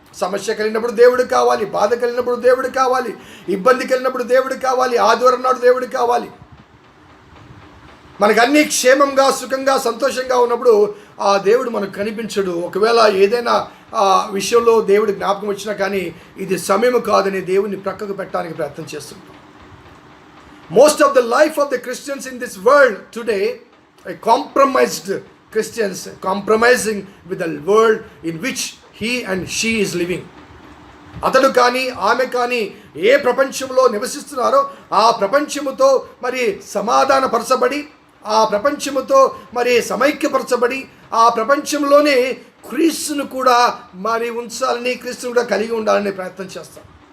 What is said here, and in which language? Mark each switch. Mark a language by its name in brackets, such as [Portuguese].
[Telugu] సమస్య కలిగినప్పుడు దేవుడు కావాలి, బాధ కలిగినప్పుడు దేవుడు కావాలి, ఇబ్బంది కలిగినప్పుడు దేవుడు కావాలి, ఆదివారం నాడు దేవుడు కావాలి. మనకు అన్నీ క్షేమంగా, సుఖంగా, సంతోషంగా ఉన్నప్పుడు ఆ దేవుడు మనకు కనిపించడు. ఒకవేళ ఏదైనా విషయంలో దేవుడి జ్ఞాపకం వచ్చినా కానీ ఇది సమయం కాదని దేవుడిని ప్రక్కకు పెట్టడానికి ప్రయత్నం చేస్తుంటాం. [English] Most of the life of the Christians in this world today are compromised Christians, compromising with the world in which he and she is living. [Telugu] అతడు కానీ ఆమె కానీ ఏ ప్రపంచంలో నివసిస్తున్నారో ఆ ప్రపంచముతో సమాధానపరచబడి, ఆ ప్రపంచముతో సమైక్యపరచబడి, ఆ ప్రపంచంలోనే క్రీస్తును కూడా ఉంచాలని, క్రీస్తును కూడా కలిగి ఉండాలని ప్రయత్నం చేస్తాం.